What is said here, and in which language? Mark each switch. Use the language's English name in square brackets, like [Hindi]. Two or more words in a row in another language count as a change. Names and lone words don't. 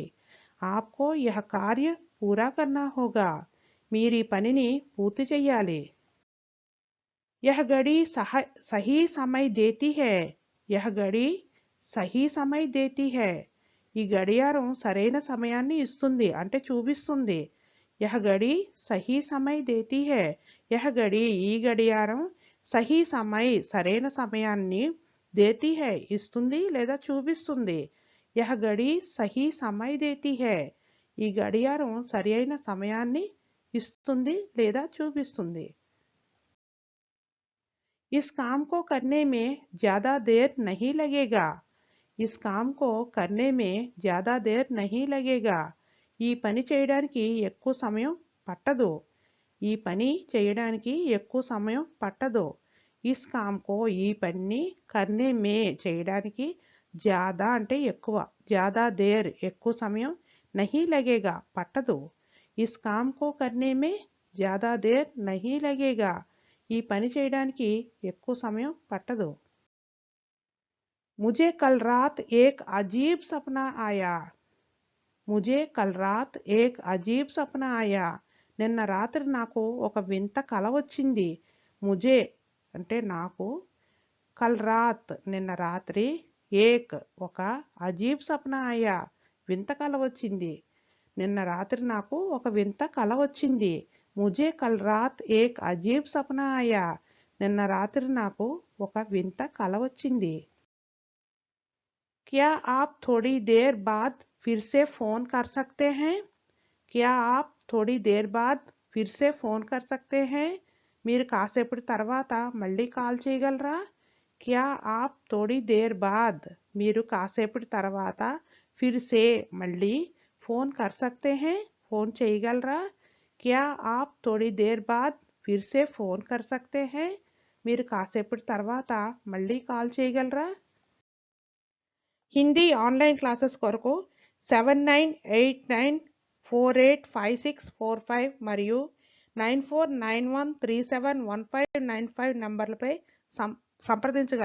[Hindi] आपको यह कार्य पूरा करना होगा. [Telugu] మీరు ఈ పనిని పూర్తి చెయ్యాలి. [Hindi] यह घड़ी सही समय देती है. यह घड़ी सही समय देती है. [Telugu] ఈ గడియారం సరైన సమయాన్ని ఇస్తుంది అంటే చూపిస్తుంది. [Hindi] यह घड़ी सही समय देती है. यह घड़ी [Telugu] ఈ గడియారం [Hindi] सही समय [Telugu] సరైన సమయాన్ని [Hindi] దేతి है [Telugu] ఇస్తుంది లేదా చూపిస్తుంది. [Hindi] यह घड़ी सही समय देती है. [Telugu] ఈ గడియారం సరైన సమయాన్ని ఇస్తుంది లేదా చూపిస్తుంది. [Hindi] इस काम को करने में ज्यादा देर नहीं लगेगा. इस काम को करने में ज्यादा देर नहीं लगेगा. [Telugu] ఈ పని చేయడానికి ఎక్కువ సమయం పట్టదు. ఈ పని చేయడానికి ఎక్కువ సమయం పట్టదు. [Hindi] इस काम को [Telugu] ఈ పనిని [Hindi] करने में చేయడానికి జ్యాదా [Telugu] అంటే ఎక్కువ, [Hindi] ज्यादा देर [Telugu] ఎక్కువ సమయం, [Hindi] नहीं लगेगा పట్టదు. इस काम को करने में ज्यादा देर नहीं लगेगा [Telugu] ఈ పని చేయడానికి ఎక్కువ సమయం పట్టదు. [Hindi] मुझे कल रात एक अजीब सपना आया. मुझे कल रात एक अजीब सपना आया. [Telugu] నిన్న రాత్రి నాకు ఒక వింత కల వచ్చింది. ముజే అంటే నాకు, [Hindi] कल रात [Telugu] నిన్న రాత్రి, ఏక్ ఒక, [Hindi] अजीब सपना आया [Telugu] వింత కల వచ్చింది. నిన్న రాత్రి నాకు ఒక వింత కల వచ్చింది. [Hindi] मुझे कल रात एक अजीब सपना आया [Telugu] నిన్న రాత్రి నాకు ఒక వింత కల వచ్చింది. [Hindi] क्या आप थोड़ी देर बाद फिर से फोन कर सकते हैं? क्या आप थोड़ी देर बाद फिर से फोन कर सकते हैं? [Telugu] మీరు కాసేపటి తర్వాత మళ్ళీ కాల్ చేయగలరా? [Hindi] क्या आप थोड़ी देर बाद [Telugu] మీరు కాసేపటి తర్వాత [Hindi] फिर से మళ్ళీ फोन कर सकते हैं [Telugu] ఫోన్ చేయగలరా? [Hindi] क्या आप थोड़ी देर बाद फिर से फोन कर सकते हैं? [Telugu] మీరు కాసేపటి తర్వాత మళ్ళీ కాల్ చేయగలరా? హిందీ ఆన్లైన్ క్లాసెస్ కొరకు 7989485645 మరియు 9491371595 నంబర్లపై సంప్రదించగలరు.